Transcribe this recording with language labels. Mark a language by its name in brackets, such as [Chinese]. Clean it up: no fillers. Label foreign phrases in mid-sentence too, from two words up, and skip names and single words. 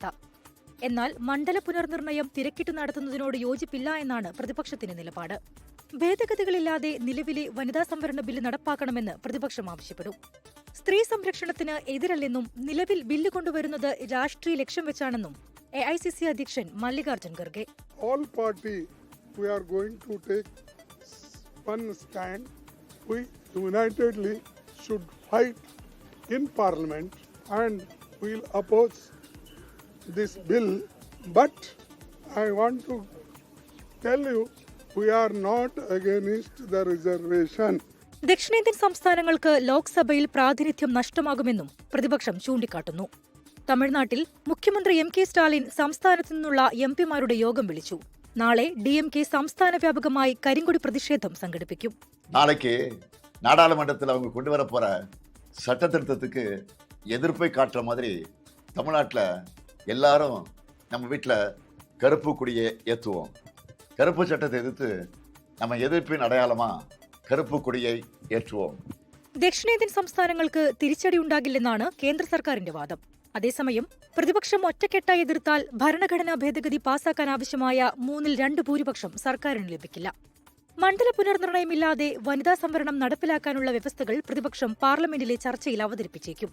[Malayalam] എന്നാൽ മണ്ഡല പുനർനിർണയം തിരക്കിട്ട് നടത്തുന്നതിനോട് യോജിപ്പില്ല എന്നാണ് പ്രതിപക്ഷത്തിന്റെ നിലപാട്. ഭേദഗതികളില്ലാതെ നിലവിലെ വനിതാ സംവരണ ബില്ല് നടപ്പാക്കണമെന്ന് പ്രതിപക്ഷം ആവശ്യപ്പെടും. സ്ത്രീ സംരക്ഷണത്തിന് എതിരല്ലെന്നും നിലവിൽ ബില്ല് കൊണ്ടുവരുന്നത് രാഷ്ട്രീയ ലക്ഷ്യം വെച്ചാണെന്നും AICC അധ്യക്ഷൻ മല്ലികാർജ്ജുൻ ഖർഗെ. [English] All party we are going to take one stand. We unitedly should fight in Parliament and we'll oppose this bill. But I want to tell you we are not against the reservation. [Malayalam] ദക്ഷിണേന്ത്യൻ സംസ്ഥാനങ്ങൾക്ക് ലോക്സഭയിൽ പ്രാതിനിധ്യം നഷ്ടമാകുമെന്നും പ്രതിപക്ഷം ചൂണ്ടിക്കാട്ടുന്നു. തമിഴ്നാട്ടിൽ മുഖ്യമന്ത്രി MK സ്റ്റാലിൻ സംസ്ഥാനത്തു നിന്നുള്ള MP-മാരുടെ യോഗം വിളിച്ചു. നാളെ DMK സംസ്ഥാന വ്യാപകമായി കരിങ്കൊടി പ്രതിഷേധം സംഘടിപ്പിക്കും. [Tamil] நாளைக்கு நாடாளுமன்றத்தில் அவங்க கொண்டு வர போற சட்ட திருத்தத்துக்கு எதிர்ப்பை காட்டுற மாதிரி தமிழ்நாட்டில் எல்லாரும் நம்ம வீட்டில் கருப்பு கொடியை ஏற்றுவோம். கருப்பு சட்டத்தை எதிர்த்து நம்ம எதிர்ப்பின் அடையாளமா கருப்பு கொடியை ஏற்றுவோம். [Malayalam] ദക്ഷിണേന്ത്യൻ സംസ്ഥാനങ്ങൾക്ക് തിരിച്ചടിയുണ്ടാകില്ലെന്നാണ് കേന്ദ്ര സർക്കാരിന്റെ വാദം. അതേസമയം പ്രതിപക്ഷം ഒറ്റക്കെട്ടായി എതിർത്താൽ ഭരണഘടനാ ഭേദഗതി പാസാക്കാൻ ആവശ്യമായ 3/2 ഭൂരിപക്ഷം സർക്കാരിന് ലഭിക്കില്ല. മണ്ഡല പുനർനിർണയമില്ലാതെ വനിതാ സംവരണം നടപ്പിലാക്കാനുള്ള വ്യവസ്ഥകൾ പ്രതിപക്ഷം പാർലമെന്റിലെ ചർച്ചയിൽ അവതരിപ്പിച്ചേക്കും.